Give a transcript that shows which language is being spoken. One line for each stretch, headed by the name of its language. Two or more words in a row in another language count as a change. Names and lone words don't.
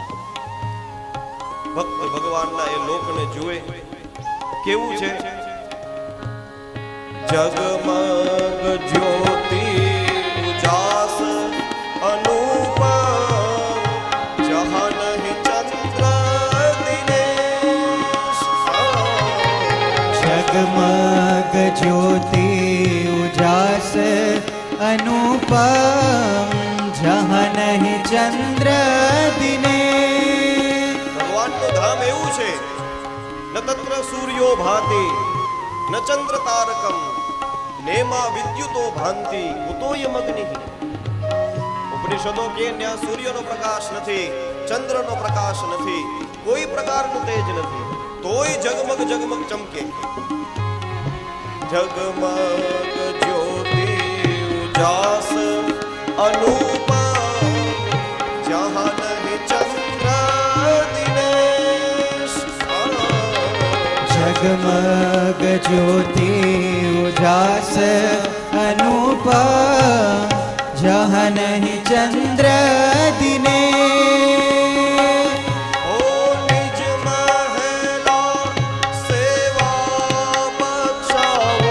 Gujarati: ભક્ત ભગવાનના એ લોકને જુએ કેવું છે.
Hindi: जगमग ज्योति उजास अनुपम जहां नहीं चंद्र दिनेश. जगमग ज्योति उजास अनुपम जहाँ नहीं चंद्र दिने
Gujarati: ભગવાનનું ધામ એવું છે
Sanskrit: न तत्र सूर्यो भाति न चंद्र तारकम नेमा विद्युतो भांति कुतोयम अग्नि.
Gujarati: ઉપનિષદો કે ત્યાં સૂર્યનો પ્રકાશ નથી, ચંદ્રનો પ્રકાશ નથી, કોઈ પ્રકારનું તેજ નથી, તોય જગમગ જગમગ ચમકે.
Hindi: जगमग ज्योति उजास अनुपम जहां नहीं चंद्र दिनेश. जगमग ज्योति उजास अनुपम जहाँ नहीं चंद्र दिने ओ निज महला सेवा बचाओ